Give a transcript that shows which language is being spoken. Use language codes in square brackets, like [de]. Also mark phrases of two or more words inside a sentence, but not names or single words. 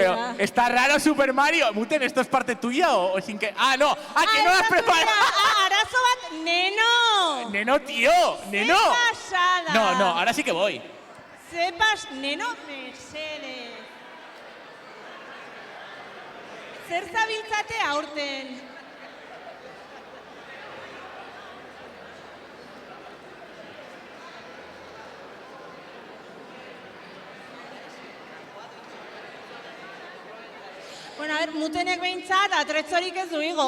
[es] Pero da. está raro Super Mario. Muten, ¿esto es parte tuya o sin que...? Ah, no. Ah, que no lo has preparado. [eu] Arazo bat, neno! [es] Neno, tío. Neno. [eu] Ze pasada! [es] No, ahora sí que voy. [eu] Zepas, neno, mesedez. Zer zabiltzate aurten? [es] Bueno, a ver, [eu] mutenek behintzat, atretzorik ez du igo.